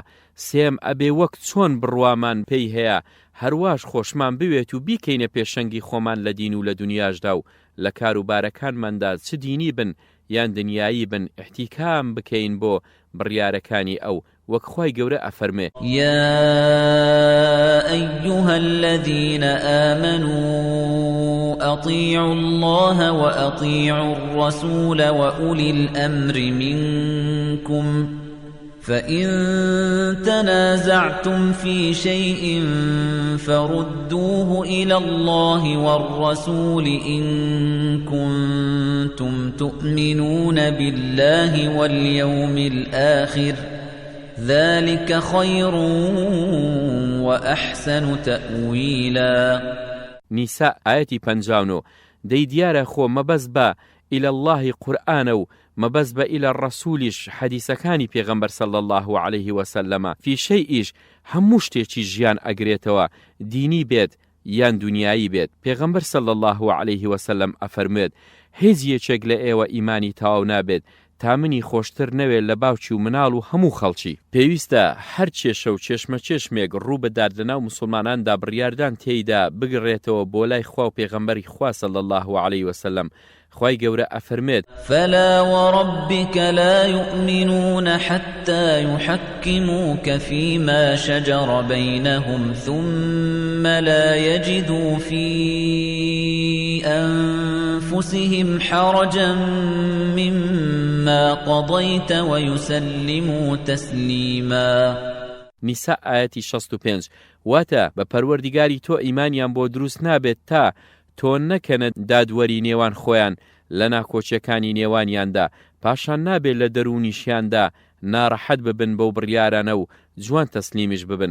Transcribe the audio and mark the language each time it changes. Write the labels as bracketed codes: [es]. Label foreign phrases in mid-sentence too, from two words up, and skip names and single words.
[ckb] سێم ئەبێ وەک چۆن بڕوامان پێی هەیە هەرواش خۆشمان بوێت و بیکەینە پێشەنگی خۆمان لە دین و لە دنیاشدا و لە کاروبارەکانماندا چ دینی بن یان دنیایی بن احتیکام بکەین بۆ بڕیارەکانی ئەو وەک خوای گەورە ئەفەرمێ [ar] يا أيها الذين آمنوا أطيعوا الله وأطيعوا الرسول وأولي الأمر منكم فإن تنازعتم في شيء فردوه إلى الله والرسول إن كنتم تؤمنون بالله واليوم الآخر ذلك خير وأحسن تأويلا. [ckb] نساء آياتي 59 دەی دیارە خۆ مەبەست بە [ar] إلى الله [ckb] قورآنە و مەبەست بە [ar] إلى الرسولیش [ckb] حەدیسەکانی پێغەمبەر [ar] صلی الله عليه وسلم في شيئیش [ckb] هەموو شتێکی ژیان ئەگرێتەوە دینی بێت یان دنیایی بێت. پێغەمبەر [ar] صلی الله علیه وسلم [ckb] ئەفەرمێت هیچ یەکێک لە ئێوە ئیمانی تەواو نابێت تا منی خۆشتر نەوێت لە باوکی و مناڵ و هەموو خەڵکی. پێویستە هەر کێشە و چێشمە چێشمێک ڕوو بەدات لەناو مسلماناندا بڕیاردان تێیدا بگڕێتەوە بۆ لای خوا و پێغەمبەری خوا [ar] صلی الله علیه وسلم. [ckb] خوای گەورە ئەفەرمێت [ar] فلا وربك لا يؤمنون حتى يحكموك فيما شجر بينهم ثم لا يجدوا في أنفسهم حرجا مما قضيت ويسلموا تسليما. [ckb] نیسا ئاەتی 65 واتە بە پەروەردیگاری تۆ ئیمانیان بۆ دروست نابێت تا تۆ نەکەنە دادوەری نێوان خۆیان لە ناکۆچیەکانی نێوانیاندا، پاشان نابێت لە دەرونیشیاندا ناڕەحەت ببن بەو بڕیارانە و جوان تەسلیمیش ببن.